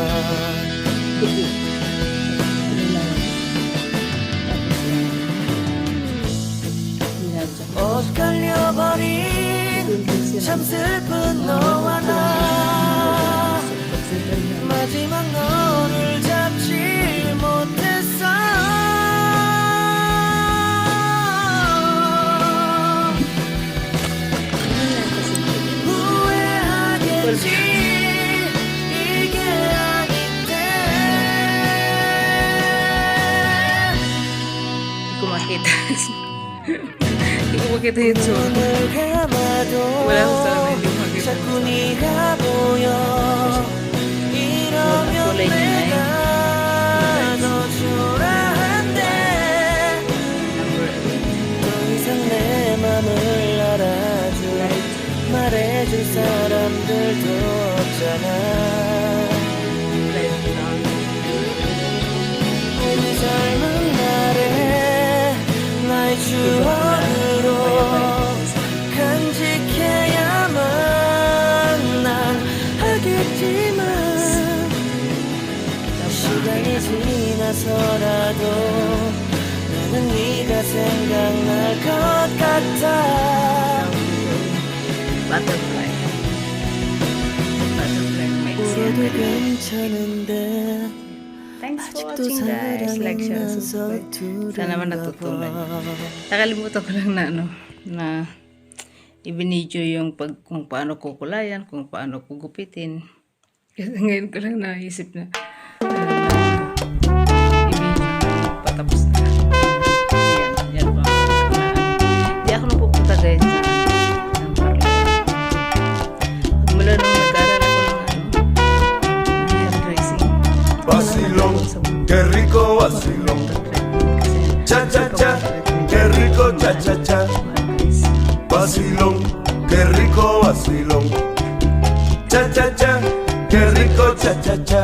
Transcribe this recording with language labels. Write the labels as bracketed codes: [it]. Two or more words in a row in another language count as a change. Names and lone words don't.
[ko] 엇갈려버린 참 슬픈 너와 나 마지막 너를 잡지 못했어 후회하게 아니지 이게 아닌데 [tl] Hindi ko makita. Hindi ko makita yung zoom. [ko] 눈을 감아도 [tl] Wala akong salamin, hindi ko makita. [ko] 자꾸 네가 보여 이러면 [tl] kulay niya na [ko] 내가 더 초라한데 [en] Number [ko] 더 이상 내 맘을 알아줄 말해줄 사람들도 없잖아 [en] 8. Light brown. [ko] 우리 젊은 날에 나의 추억으로 간직해야만 난 하겠지만 시간이 지나서라도 나는 네가 생각날 것 같아 [en] Butterfly. Butterfly makes [ko] 울어도 [en] you [ko] 괜찮은데 [en] Thanks for [ko] 아직도 [en] watching guys. Like, share, subscribe. [ko] 사랑하면서 [tl] Sana naman natutunan niyo. Nakalimutan ko lang na na ibinidyo yung kung paano kukulayan, kung paano kugupitin. Kasi ngayon ko lang naisip na ibinidyo patapos na. Yan pa. Hindi ako napupunta guys ng parlor. Mula nung nag-aaral ako ng hairdressing. [es] Vacilón, qué rico vacilón. Cha cha cha, qué rico cha cha cha. Vacilón, qué rico vacilón. Cha cha cha, qué rico cha cha cha.